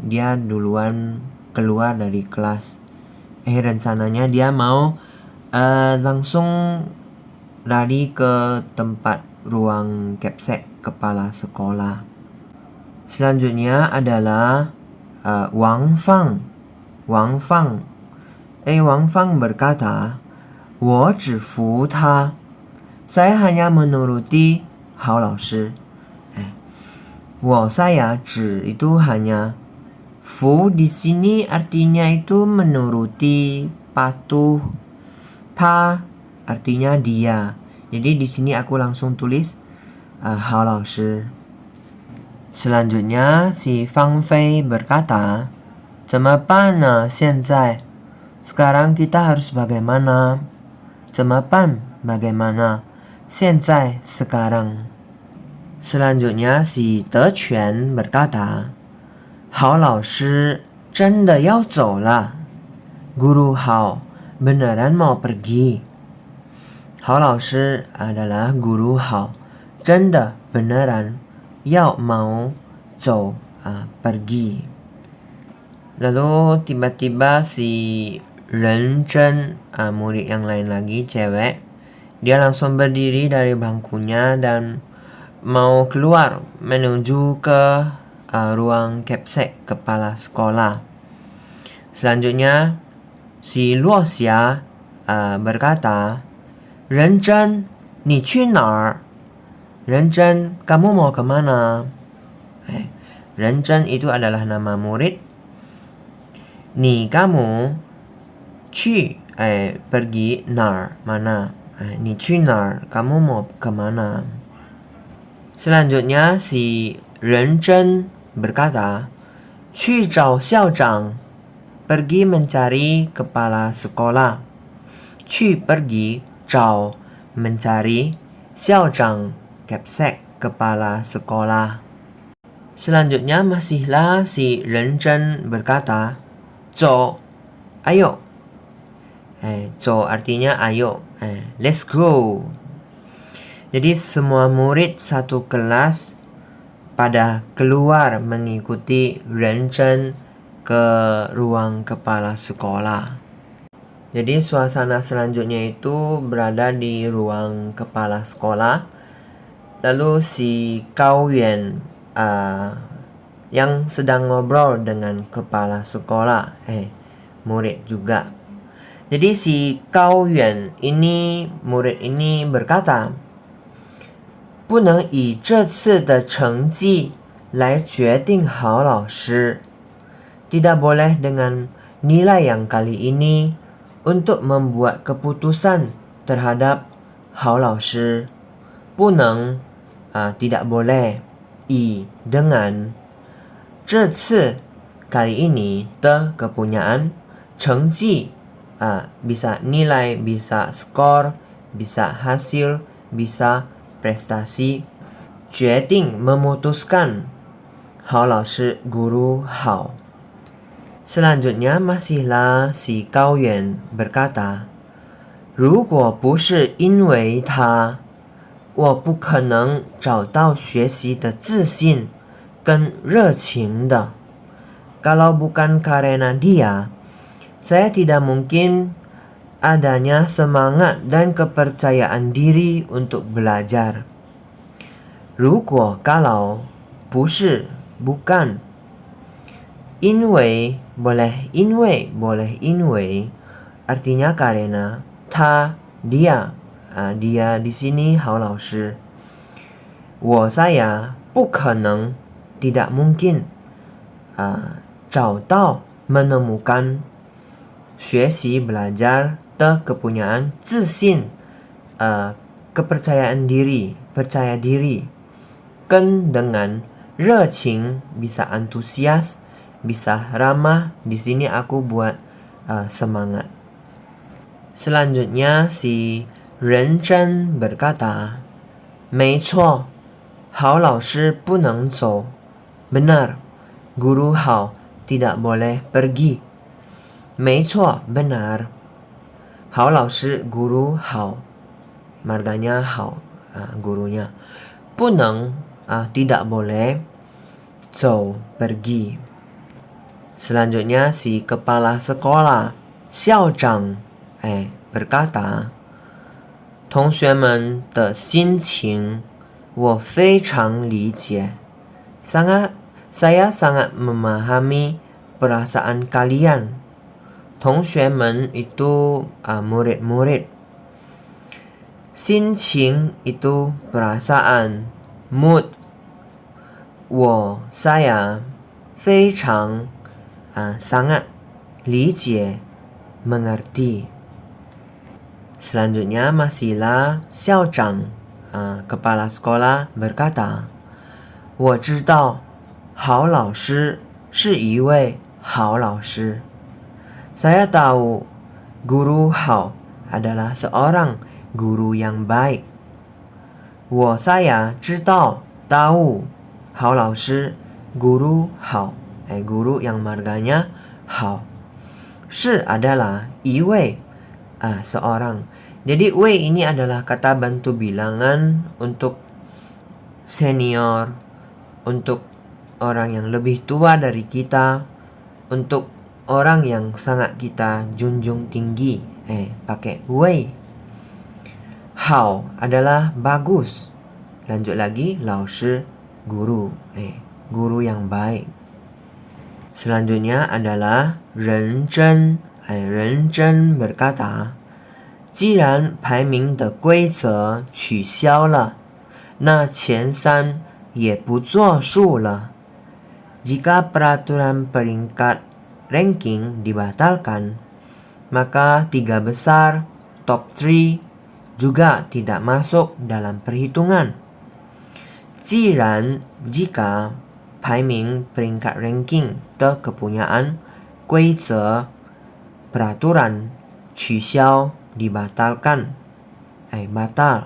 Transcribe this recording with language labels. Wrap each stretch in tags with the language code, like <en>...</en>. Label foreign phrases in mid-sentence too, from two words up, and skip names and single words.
<id>Dia duluan keluar dari kelas. Rencananya dia mau langsung lari ke tempat ruang kepsek kepala sekolah. Selanjutnya adalah Wang Fang. Wang Fang. Wang Fang berkata,</id> <zh>我只服他.</zh> <id>Saya hanya menuruti Hao 老师. Saya 只 itu hanya. Fu di sini artinya itu menuruti, patuh. Ta artinya dia. Jadi di sini aku langsung tulis Hao 老师. Selanjutnya si Fang Fei berkata,</id> <zh>怎么办呢现在?</zh> <id>Sekarang kita harus bagaimana? 怎么办 bagaimana? 现在 sekarang. Selanjutnya si De Quan berkata,</id> <zh>好老师真的要走了.</zh> <id>Guru Hao beneran mau pergi. Hao 老师 adalah guru Hao. 真的 beneran, 要 mau, 走 pergi. Lalu tiba-tiba si Ren Zhen, murid yang lain lagi, cewek, dia langsung berdiri dari bangkunya dan mau keluar menuju ke ruang kepsek kepala sekolah. Selanjutnya si Luo Xia berkata,</id> <zh>认真, 你去哪儿? 认真,</zh> <id>kamu mau kemana? 认真 itu adalah nama murid. Ni kamu, 去 pergi, nar mana?</id> <zh>你去哪儿?</zh> <id>Kamu mau kemana? Selanjutnya si Ren Zhen berkata,</id> <zh>去找校长,</zh> <id>pergi mencari kepala sekolah. 去 pergi, 找 mencari, 校长 kepsek kepala sekolah. Selanjutnya masihlah si Ren Zhen berkata, 走, ayo. 走 artinya ayo,</id> <en>let's go.</en> <id>Jadi semua murid satu kelas pada keluar mengikuti Ren Zhen ke ruang kepala sekolah. Jadi suasana selanjutnya itu berada di ruang kepala sekolah. Lalu si Cao Yuan yang sedang ngobrol dengan kepala sekolah, murid juga. Jadi si Cao Yuan ini, murid ini berkata,</id> <zh>不能以这次的成绩来决定好老师.</zh> <id>Tidak boleh dengan nilai yang kali ini untuk membuat keputusan terhadap Hao 老师. 不能 tidak boleh. I dengan 这次 kali ini, de kepunyaan, 成绩 bisa nilai, bisa skor, bisa hasil, bisa prestasi. 决定 memutuskan.</id> <zh>好老师</zh> <id>guru 好. Selanjutnya masihlah si Gao Yuan berkata,</id> <zh>如果不是因为他，我不可能找到学习的自信跟热情的。</zh> <id>Kalau bukan karena dia, saya tidak mungkin adanya semangat dan kepercayaan diri untuk belajar. 如果 kalau 不是 bukan, 因为 boleh 因为 artinya karena, 他 dia, dia di sini</id> <zh>好老师。</zh> <id>我 saya 不可能 tidak mungkin, 找到 menemukan 学习 belajar de kepunyaan 自信 kepercayaan diri, percaya diri. Ken dengan 热情 bisa antusias, bisa ramah. Di sini aku buat semangat. Selanjutnya si Ren Zhen berkata,</id> <zh>没错，好老师不能走。</zh> <id>Benar, guru 好 tidak boleh pergi. 没错 benar.</id> <zh>好老师</zh> <id>guru 好 marganya 好 gurunya. 不能 tidak boleh. 走 pergi. Selanjutnya si kepala sekolah</id> <zh>校长 berkata, 同学们的心情我非常理解。</zh> <id>saya sangat memahami perasaan kalian. 同学们 itu murid-murid. 心情 itu perasaan, mood. 我 saya 非常 sangat 理解 mengerti. Selanjutnya masihlah 校长 kepala sekolah berkata,</id> <zh>我知道好老师是一位好老师。</zh> <id>Saya tahu guru 好 adalah seorang guru yang baik. 我 saya 知道 tahu</id> <zh>好老师</zh> <id>guru 好 guru yang marganya 好。是 adalah 一位 seorang. Jadi 位 ini adalah kata bantu bilangan untuk senior, untuk orang yang lebih tua dari kita, untuk orang yang sangat kita junjung tinggi. Pakai 位。 好 adalah bagus. Lanjut lagi, 老师 guru, guru yang baik. Selanjutnya adalah 认真。</id> <zh>认真 berkata, 既然排名的规则取消了，那前三也不作数了。</zh> <id>Jika peraturan peringkat ranking dibatalkan, maka 3 besar top 3 juga tidak masuk dalam perhitungan. 既然 jika 排名 peringkat ranking de kepunyaan 规则 peraturan 取消 dibatalkan, batal.</id>